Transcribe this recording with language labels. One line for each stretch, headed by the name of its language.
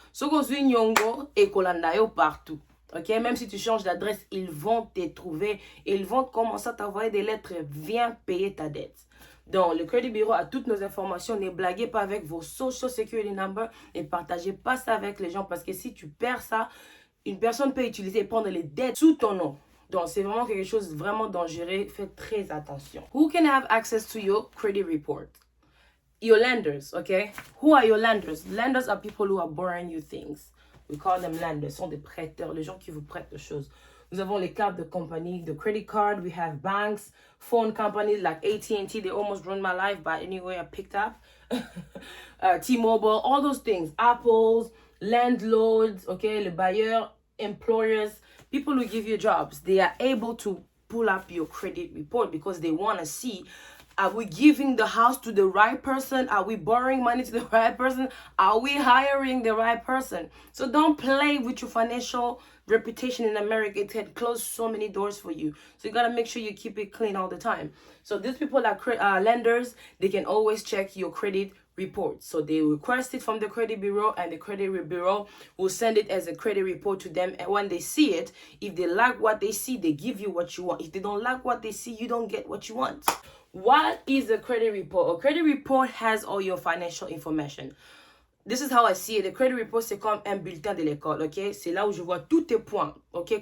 Lingala: Soko zwi nyongo
French: et kolandayo partout. Ok, même si tu changes d'adresse, ils vont te trouver et ils vont commencer à t'envoyer des lettres. Viens payer ta dette. Donc, le Credit Bureau a toutes nos informations. Ne blaguez pas avec vos Social Security Number. Ne partagez pas ça avec les gens parce que si tu perds ça, une personne peut utiliser et prendre les dettes sous ton nom. Donc, c'est vraiment quelque chose de vraiment dangereux. Faites très attention.
English: Who can have access to your credit report? Your lenders, okay? Who are your lenders? Lenders are people who are borrowing you things. We call them lenders.
French: Ce sont des prêteurs, les gens qui vous prêtent des choses. Nous avons les cartes de compagnie,
English: the credit card. We have banks, phone companies like AT&T. They almost ruined my life, but anyway, I picked up. T-Mobile, all those things. Apples, landlords, okay?
French: Le bailleur,
English: employers, people who give you jobs. They are able to pull up your credit report because they want to see, are we giving the house to the right person? Are we borrowing money to the right person? Are we hiring the right person? So don't play with your financial reputation in America. It can close so many doors for you. So you got to make sure you keep it clean all the time. So these people are lenders. They can always check your credit report. So they request it from the credit bureau and the credit bureau will send it as a credit report to them. And when they see it, if they like what they see, they give you what you want. If they don't like what they see, you don't get what you want. What is a credit report? A credit report has all your financial information. This is how I see it.
French: The credit report, c'est comme un bulletin de l'école, ok? C'est là où je vois tous tes points, ok?